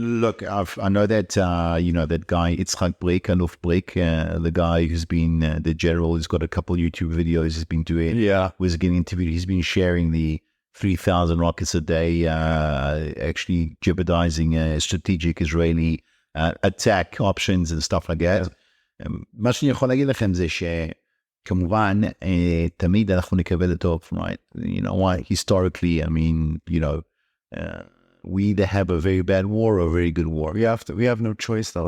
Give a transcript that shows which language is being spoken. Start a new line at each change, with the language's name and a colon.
English: Look, I know that that guy Itzhak Break, Aluf Break, the guy who's been the general, who's got a couple YouTube videos he's been doing. Yeah, was getting interviewed. He's been sharing the 3,000 rockets a day, actually jeopardizing strategic Israeli attack options and stuff like that.
Hebrew: מה שאני יכול להגיד לכם זה ש כמובן, תמיד אנחנו נקבל את טוב,
English: right? Why? Historically, I mean, we either have a very bad war or a very good war. We have no choice, though.